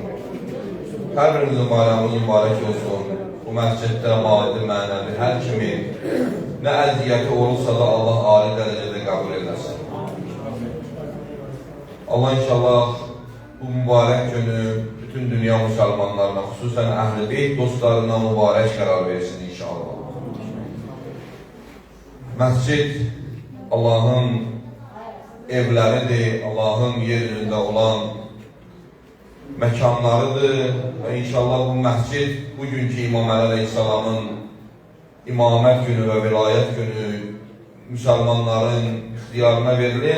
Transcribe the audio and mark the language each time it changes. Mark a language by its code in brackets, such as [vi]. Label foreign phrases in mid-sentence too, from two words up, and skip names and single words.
[tr] Her birimizin bayramımız mübarek olsun. [az] Bu mescitte maddi mənəvi her kimin ne əziyyəti olursa da Allah âli dərəcədə qəbul eləsin. Allah inşallah bu mübarək günü bütün dünya müsəlmanlarına, xüsusən Əhl-i Beyt dostlarına mübarək qərar versin inşallah. Məscid Allahın evləridir, Allahın yeryüzündə olan məkanlarıdır və inşallah bu məscid bugünkü İmam Əli Aleyhisselamın imamət günü və vilayət günü müsəlmanların ixtiyarına verilir.